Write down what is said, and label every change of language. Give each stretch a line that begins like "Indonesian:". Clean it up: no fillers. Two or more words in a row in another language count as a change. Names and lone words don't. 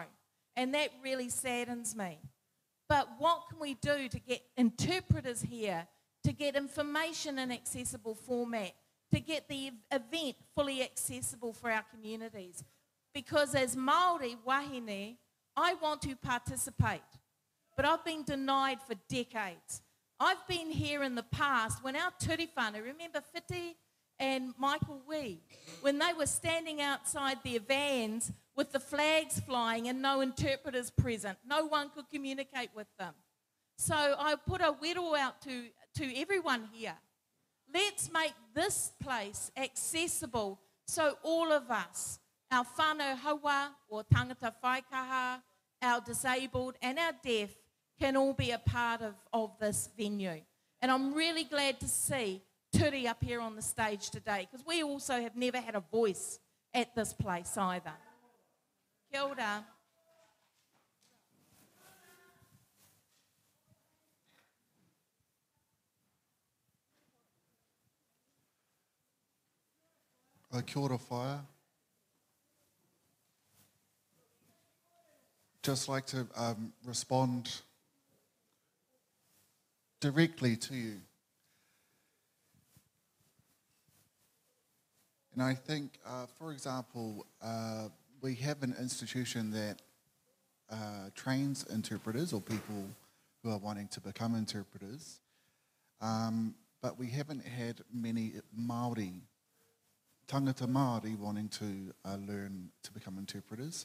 English: And that really saddens me. But what can we do to get interpreters here, to get information in accessible format, to get the event fully accessible for our communities? Because as
Māori: Māori wahine,
English: I want to participate, but I've been denied for decades. I've been here in the past when our
Māori: ture whānau,
English: remember Whiti and Michael Wee, when they were standing outside their vans with the flags flying and no interpreters present. No one could communicate with them. So I put a wero out to everyone here. Let's make this place accessible so all of us, our
Māori: whānau hawa
English: or
Māori: tangata whaikaha,
English: our disabled and our deaf, can all be a part of this venue. And I'm really glad to see Turi up here on the stage today, because we also have never had a voice at this place either.
Māori: Kia ora. Kia ora whaia.
English: Just like to respond directly to you. And I think, for example, we have an institution that trains interpreters or people who are wanting to become interpreters, but we haven't had many Māori,
Māori: tangata Māori
English: wanting to learn to become interpreters.